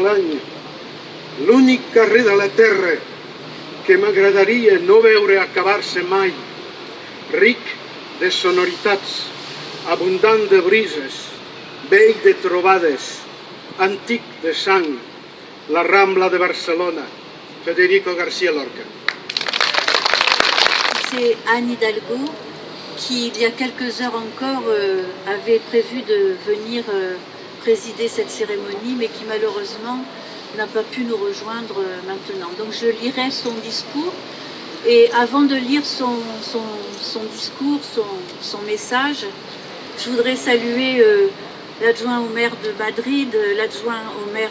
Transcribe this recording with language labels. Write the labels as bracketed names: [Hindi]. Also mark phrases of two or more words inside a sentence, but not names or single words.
[Catalan] l'any, l'únic carrer de la terra que m'agradaria no veure acabar-se mai, ric de sonoritats, abundant de brises, vell de trobades, antic de sang, la Rambla de Barcelona, Federico García Lorca. [French] C'est Anne Hidalgo qui, il y a quelques heures encore, avait prévu de venir présider cette cérémonie, mais qui malheureusement n'a pas pu nous rejoindre maintenant. Donc je lirai son discours, et avant de lire son discours, son message, je voudrais saluer l'adjoint au maire de Madrid, l'adjoint au maire